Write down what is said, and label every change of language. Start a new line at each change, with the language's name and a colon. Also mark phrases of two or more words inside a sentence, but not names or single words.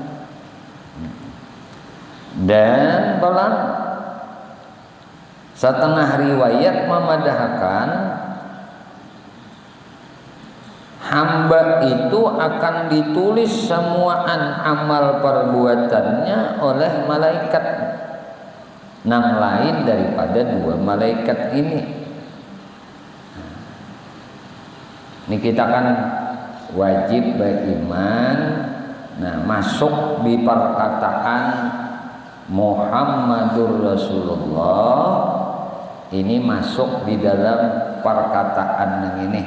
Indonesian: Dan balang setengah riwayat memadahkan hamba itu akan ditulis semuaan amal perbuatannya oleh malaikat nang lain daripada dua malaikat ini. Ini kita kan wajib beriman. Nah, masuk di perkataan
Arabic: Muhammadur Rasulullah
Indonesian: ini masuk di dalam perkataan yang ini.